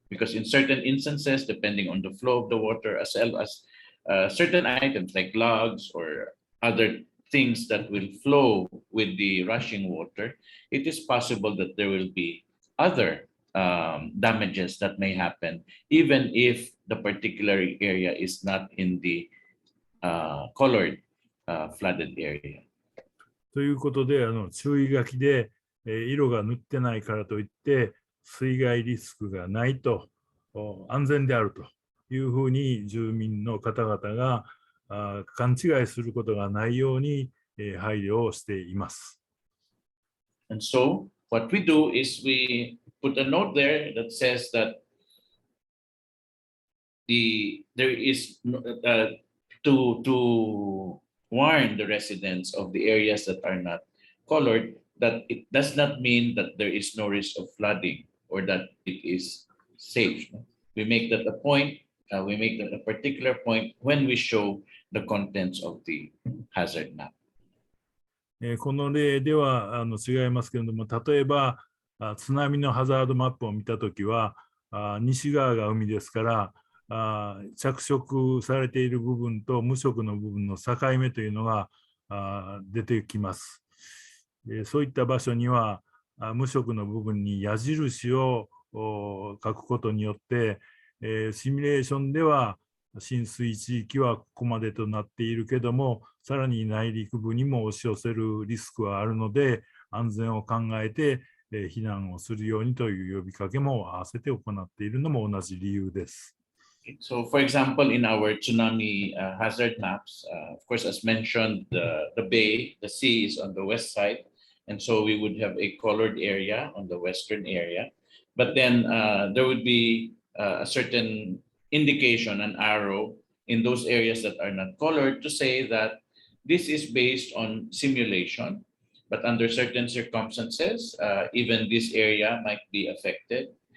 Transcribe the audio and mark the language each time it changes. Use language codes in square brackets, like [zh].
[en] Because in certain instances, depending on the flow of the water, as well as certain items like logs or other things that will flow with the rushing water, it is possible that there will be other damages that may happen, even if the particular area is not in the colored flooded area. [ja] ということで、注意書きで、色が塗ってないからといって、水害リスクがないと、安全であるというふうに住民の方々が勘違いすることがないように配慮をしています。 [en] And so what we do is we put a note there that says that there is to warn the residents of the areas that are not colored, that it does not mean that there is no risk of flooding or that it is safe. We make that a point, we make that a particular point when we show the contents of the hazard map. [ja] この例では違いますけれども、例えば津波のハザードマップを見たときは、西側が海ですから、着色されている部分と無色の部分の境目というのが出てきます。そういった場所には無色の部分に矢印を書くことによって、シミュレーションでは浸水地域はここまでとなっているけども、さらに内陸部にも押し寄せるリスクはあるので、安全を考えて避難をするようにという呼びかけも合わせて行っているのも同じ理由です。 [en] So, for example, in our tsunami hazard maps, of course, as mentioned, the bay, the sea is on the west side, and so we would have a colored area on the western area. But then there would be a certain indication, an arrow in those areas that are not colored to say that this is based on simulation, but under certain circumstances, even this area might be affected.